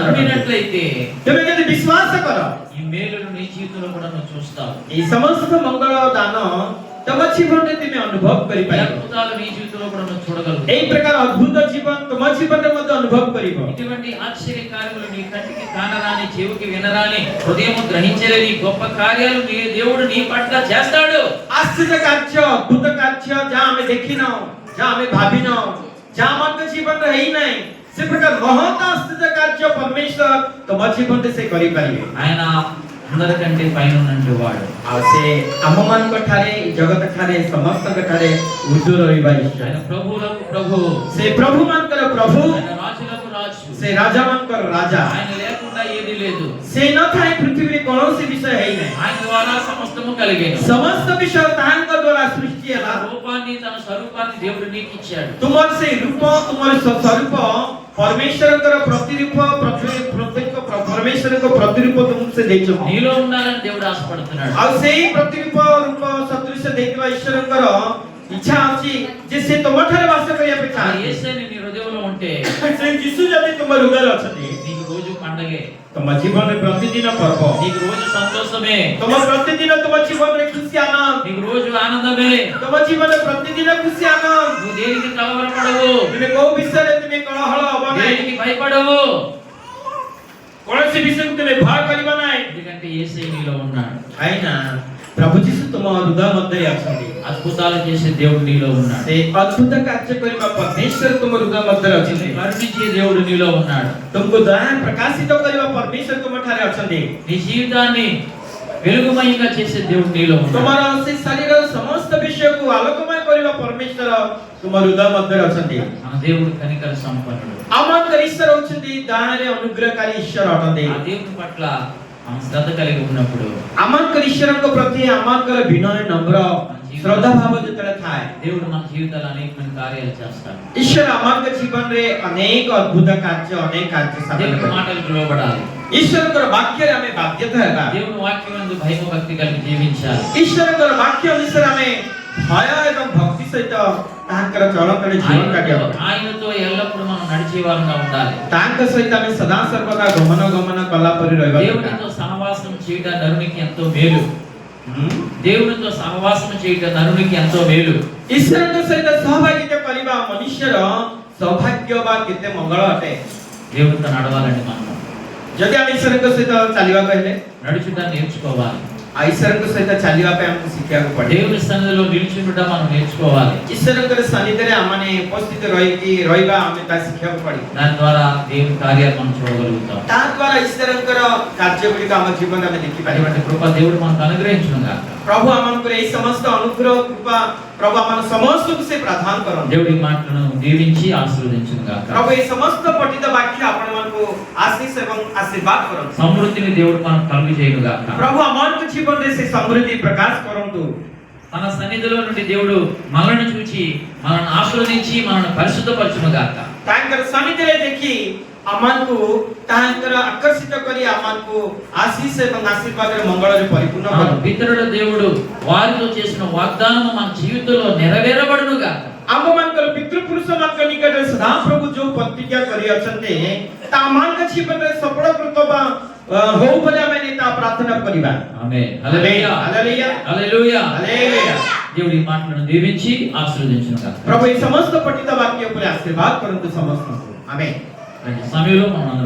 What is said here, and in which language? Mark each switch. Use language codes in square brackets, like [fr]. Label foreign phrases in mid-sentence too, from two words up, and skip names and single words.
[te] నమ్మినట్లయితే [or] ତେବେ ଯଦି ବିଶ୍ୱାସ କର [te] ఈ మేలును నీ జీవితంలో కూడా నువ్వు చూస్తావు। [or] ଏଇ ସମସ୍ତ ମଙ୍ଗଳ ଦାନ ତମ ଜୀବନରେ ତୁମେ ଅନୁଭବ [te] ఈ [or] କରିପାରିବ। [te] అద్భుతాలు నీ జీవితంలో కూడా నువ్వు చూడగలుగుతావు। [or] এই ପ୍ରକାର ଅଦ୍ଭୁତ ଜୀବନ ତମ ଜୀବନରେ ମଧ୍ୟ ଅନୁଭବ କରିବ। [te] ఇటువంటి ఆశ్చర్య కార్యములు నీ కంటికి కానరాని, చెవికి వినరాని, హృదయము గ్రహించలేని గొప్ప కార్యాలు నీ దేవుడు నీ పట్ల చేస్తాడు। [or] ଆଶ୍ଚର୍ଯ୍ୟ କାର୍ଯ୍ୟ, ଅଦ୍ଭୁତ କାର୍ଯ୍ୟ ଯାହା ଆମେ ଦେଖିନାହୁଁ, ଯାହା ଆମେ ଭାବିନାହୁଁ, ଯାହା ଆମ ଜୀବନରେ ହେଇନାହିଁ, ସେ ପ୍ରକାର ମହତ ଆଶ୍ଚର୍ଯ୍ୟ କାର୍ଯ୍ୟ ପରମେଶ୍ୱର ତମ ଜୀବନରେ ସେ କରିପାରିବେ। [te] ఆయన అందరికంటే పైన ఉన్నటువంటి వాడు। [or] ଆଉ ସେ ଆମମାନଙ୍କ ଠାରେ ଜଗତ ଠାରେ ସମସ୍ତଙ୍କ ଠାରେ ଉର୍ଦ୍ଧ୍ୱ ରହିବା ଈଶ୍ୱର। [te] ఆయన ప్రభువులకు ప్రభు, [or] ସେ ପ୍ରଭୁମାନଙ୍କର ପ୍ରଭୁ, [te] ఆయన రాజులకు రాజు। [or] ସେ ରାଜାମାନଙ୍କର ରାଜା। [te] ఆయన లేకుండా ఏది లేదు। [or] ସେ ନଥାଏ ପୃଥିବୀରେ କୌଣସି ବିଷୟ ହେଇନାହିଁ। [te] ఆయన ద్వారా సమస్తము కలిగేను। [or] ସମସ୍ତ ବିଷୟ ତାହାଙ୍କ ଦ୍ୱାରା ସୃଷ୍ଟି [te] తన [or] ହେଲା। [te] రూపాన్ని, తన స్వరూపాన్ని దేవుడు నీకు ఇచ్చాడు। [or] ତୁମର ସେଇ ରୂପ, ତୁମର ସ୍ୱରୂପ ପରମେଶ୍ୱରଙ୍କର ପ୍ରତିରୂପ, ପ୍ରତ୍ୟେକ ପରମେଶ୍ୱରଙ୍କ ପ୍ରତିରୂପ ତୁମକୁ ସେ ଦେଇଛନ୍ତି। [te] నీలో ఉండాలని దేవుడు ఆశపడుతున్నాడు। [or] ଆଉ ସେଇ ପ୍ରତିରୂପ ରୂପ ସଦୃଶ ଦେଇଥିବା ଈଶ୍ୱରଙ୍କର ଇଚ୍ଛା ଅଛି ଯେ ସେ ତୁମ ଠାରେ ବାସ କରିବା ପାଇଁ [te] ఆ [or] ଚାହାନ୍ତି। [te] యేసుని నీ హృదయంలో ఉంటే [or] ସେ ଯୀଶୁ ଯଦି ତୁମ ହୃଦୟରେ ଅଛନ୍ତି, [te] నీకు రోజు పండగే, [or] ତୁମ ଜୀବନରେ ପ୍ରତିଦିନ ପର୍ବ, [te] నీకు రోజు సంతోషమే, [or] ତୁମ ପ୍ରତିଦିନ ତୁମ ଜୀବନରେ ଖୁସି ଆନନ୍ଦ, [te] నీకు రోజు ఆనందమే। [or] ତୁମ ଜୀବନରେ ପ୍ରତିଦିନ ଖୁସି ଆନନ୍ଦ। [te] నువ్వు దేనికి కలవరపడవు, [or] ତୁମେ କୋଉ ବିଷୟରେ ତୁମେ କଳହଳ ହବ ନାହିଁ, [te] దేనికి భయపడవు, [or] କୌଣସି ବିଷୟକୁ ତୁମେ ଭୟ କରିବ ନାହିଁ। [te] ఎందుకంటే యేసే నీలో ఉన్నాడు। [or] କାହିଁକିନା ପ୍ରଭୁ ଯୀଶୁ ତୁମ ହୃଦୟ ମଧ୍ୟରେ ଅଛନ୍ତି। [te] అద్భుతాలు చేసే దేవుడు నీలో ఉన్నాడు। [or] ସେ ଅଦ୍ଭୁତ କାର୍ଯ୍ୟ କରିବା ପରମେଶ୍ୱର ତୁମ ହୃଦୟ ମଧ୍ୟରେ ଅଛନ୍ତି। [te] కరుణించే దేవుడు నీలో ఉన్నాడు। [or] ତୁମକୁ ଦୟା ପ୍ରକାଶିତ କରିବା ପରମେଶ୍ୱର ତୁମ ଠାରେ ଅଛନ୍ତି। [te] నీ జీవితాన్ని వెలుగుమయంగా చేసే దేవుడు నీలో ఉన్నాడు। [or] ତୁମର ସେ ଶରୀରର ସମସ୍ତ ବିଷୟକୁ ଆଲୋକମୟ କରିବା ପରମେଶ୍ୱର ତୁମ ହୃଦୟ ମଧ୍ୟରେ ଅଛନ୍ତି। [te] మన దేవుడు కనికర సంపన్నుడు। [or] ଆମଙ୍କର ଈଶ୍ୱର ହଉଛନ୍ତି ଦୟାରେ ଅନୁଗ୍ରହକାରୀ ଈଶ୍ୱର ଅଟନ୍ତି। [te] ఆ దేవుని పట్ల మనం శ్రద్ధ కలిగి ఉన్నప్పుడు [or] ଆମଙ୍କର ଈଶ୍ୱରଙ୍କ ପ୍ରତି ଆମଙ୍କର ବିନୟ ନମ୍ର ଶ୍ରଦ୍ଧା ଭାବ ଯେତେବେଳେ ଥାଏ, [te] దేవుడు మన జీవితాలు అనేకమైన కార్యాలు చేస్తాడు। [or] ଈଶ୍ୱର ଆମଙ୍କ ଜୀବନରେ ଅନେକ ଅଦ୍ଭୁତ କାର୍ଯ୍ୟ, ଅନେକ କାର୍ଯ୍ୟ ସାଧନ [te] దేవుని [or] କରିବେ। [te] మాటలకు లోబడాలి। [or] ଈଶ୍ୱରଙ୍କର ବାକ୍ୟରେ ଆମେ ବାଧ୍ୟତା ହେବା। [te] దేవుని వాక్యమందు భయం భక్తి కలిగి జీవించాలి। [or] ଈଶ୍ୱରଙ୍କର ବାକ୍ୟ ଅନୁସାରେ ଆମେ ଭୟ ଏବଂ ଭକ୍ତି ସହିତ ତାହାଙ୍କର ଚଳତରେ ଜୀବନ କାଟିବା। [te] ఆయనతో ఎల్లప్పుడూ మనం నడిచే వారంగా ఉండాలి। [or] ତାଙ୍କ ସହିତ ଆମେ ସଦା ସର୍ବଦା ଗମନ କଲା ପରି ରହିବା। [te] దేవునితో సహవాసం చేయడం నరునికి ఎంతో మేలు। దేవునితో సహవాసం చేయడం నరునికి ఎంతో మేలు। [or] ଈଶ୍ୱରଙ୍କ ସହିତ ସହଭାଗିତା କରିବା ମନୁଷ୍ୟର ସୌଭାଗ୍ୟ ବା କେତେ ମଙ୍ଗଳ ଅଟେ। [te] దేవునితో నడవాలండి మనం। [or] ଯଦି ଆମେ ଈଶ୍ୱରଙ୍କ ସହିତ ଚାଲିବାକୁ ହେଲେ [te] నడుచుట నేర్చుకోవాలి। [or] ଈଶ୍ୱରଙ୍କ ସହିତ ଚାଲିବା ପାଇଁ ଆମକୁ ଶିଖିବାକୁ ପଡେ। [te] దేవుని సన్నిధిలో నిలిచుండుట మనం నేర్చుకోవాలి। [or] ଈଶ୍ୱରଙ୍କର ସାନ୍ନିଧ୍ୟରେ ଆମମାନେ ଉପସ୍ଥିତ ରହିବା ଆମେ ତାହା ଶିଖିବାକୁ ପଡେ। [te] దాని ద్వారా దేవుని కార్యాలు మనం చూడగలుగుతాం। [or] ତା ଦ୍ୱାରା ଈଶ୍ୱରଙ୍କର କାର୍ଯ୍ୟ ଗୁଡ଼ିକ ଆମ ଜୀବନରେ ଆମେ ଦେଖିପାରିବା। [te] అటువంటి కృప దేవుడు మనకు అనుగ్రహించును గాక। [or] ପ୍ରଭୁ ଆମଙ୍କର ଏହି ସମସ୍ତ ଅନୁଗ୍ରହ କୃପା ପ୍ରଭୁ ଆମ ସମସ୍ତଙ୍କୁ ସେ ପ୍ରଦାନ କରନ୍ତି। [te] దేవుడి మాటలను దీవించి ఆశీర్వదించును గాక। [or] ପ୍ରଭୁ ଏହି ସମସ୍ତ ପଠିତ ବାକ୍ୟ ଆପଣମାନଙ୍କୁ ଆଶୀଷ ଏବଂ ଆଶୀର୍ବାଦ କରନ୍ତୁ। [te] సమృద్ధిని దేవుడు మనకు కలుగు చేయను గాక। [or] ପ୍ରଭୁ ଆମମାନଙ୍କ ଜୀବନରେ ସେ ସମୃଦ୍ଧି ପ୍ରକାଶ କରନ୍ତୁ। [te] తన సన్నిధిలో నుండి దేవుడు మనల్ని చూచి మనల్ని ఆశీర్వదించి మనల్ని పరిశుద్ధపరచును గాక। [or] ତାଙ୍କର ସାନ୍ନିଧ୍ୟରେ ଦେଖି ଆମମାନଙ୍କୁ ତାଙ୍କର ଆକର୍ଷିତ କରି ଆମମାନଙ୍କୁ ଆଶୀଷ ଏବଂ ଆଶୀର୍ବାଦରେ ମଙ୍ଗଳରେ ପରିପୂର୍ଣ୍ଣ [te] మన [or] କରନ୍ତୁ। [te] పితరుల దేవుడు వారితో చేసిన వాగ్దానము మన జీవితంలో నెరవేరబడును గాక। [or] ଆମମାନଙ୍କର ପିତୃପୁରୁଷ ସେମାନଙ୍କ ନିକଟରେ ସଦାପ୍ରଭୁ ଯୋଉ ପ୍ରତିଜ୍ଞା କରିଅଛନ୍ତି ତାମାନଙ୍କ ଜୀବନରେ ସଫଳ କୃତବା ହଉ ବୋଲି ଆମେ ତା ପ୍ରାର୍ଥନା କରିବା। [te] ఆమేన్. హల్లెలూయా. హల్లెలూయా. హల్లెలూయా. హల్లెలూయా. దేవుడి ఈ మాటలను దీవించి ఆశీర్వదించును గాక. [or] ପ୍ରଭୁ ଏଇ ସମସ୍ତ ପଠିତ ବାକ୍ୟ ଉପରେ ఆశీర్వాద କରନ୍ତୁ ସମସ୍ତଙ୍କୁ। ఆమేన్। [te] సమయంలో మనం అందరం